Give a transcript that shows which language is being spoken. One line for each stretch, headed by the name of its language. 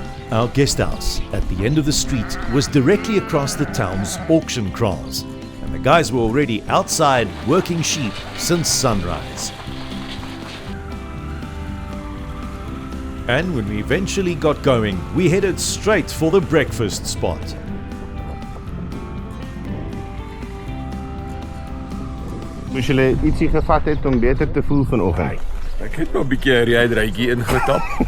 English: Our guest house at the end of the street was directly across the town's auction kraals, and the guys were already outside working sheep since sunrise. And when we eventually got going, we headed straight for the breakfast spot.
Afrikaans: Moes julle ietsie gevat het om beter te voel vanoggend? Ek het nog 'n bietjie 'n ryuitrytjie ingetap.